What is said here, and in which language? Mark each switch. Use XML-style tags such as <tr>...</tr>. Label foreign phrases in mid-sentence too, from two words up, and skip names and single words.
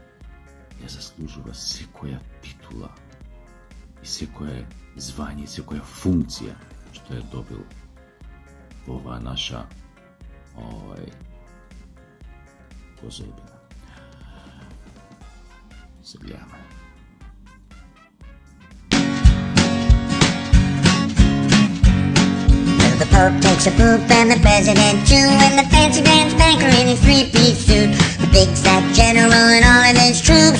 <mk>Ја заслужува секоја титула и секое звање, секоја функција што е добил во оваа наша позајбина. Се гледаме.</mk> <en>The Pope takes a poop and the President too, and the fancy pants banker in his three-piece suit, the big fat general and all of his troops.</en>